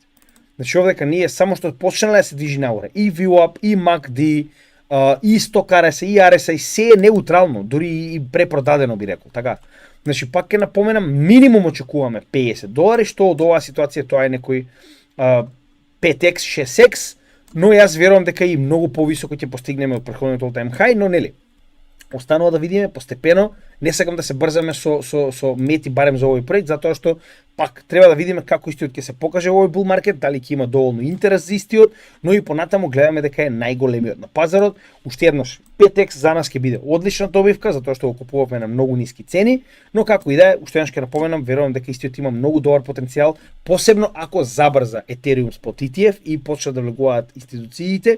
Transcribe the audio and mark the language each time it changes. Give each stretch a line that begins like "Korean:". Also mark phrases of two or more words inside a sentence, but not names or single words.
Macedonian: Значи овдека ние само што почнале да се движи нагоре, и VWAP, и MACD, и Stock RSI, и RSI, се е неутрално, дури и препродадено би рекол, така. Значи пак ќе напоменам, минимум очекуваме $50, што од оваа ситуација тоа е некој 5x, 6x, но јас верувам дека и многу повисоко ќе постигнеме од претходниот
English: all-time high,
Macedonian: но нели, останува да видиме постепено, не сакам да се брзаме со мети барем за овој проект, затоа што пак треба да видиме како истиот ќе се покаже во овој
English: bull market,
Macedonian: дали ќе има доволно интерес за истиот, но и понатаму гледаме дека е најголемиот на пазарот. Уште еднаш 5x за нас ќе биде одлична добивка, затоа што го купуваме на многу ниски цени, но како и да е, уште еднаш ќе напоменам, верувам дека истиот има многу добар потенцијал, посебно ако забрза Ethereum Spot ETF и почнат да влегуваат институциите.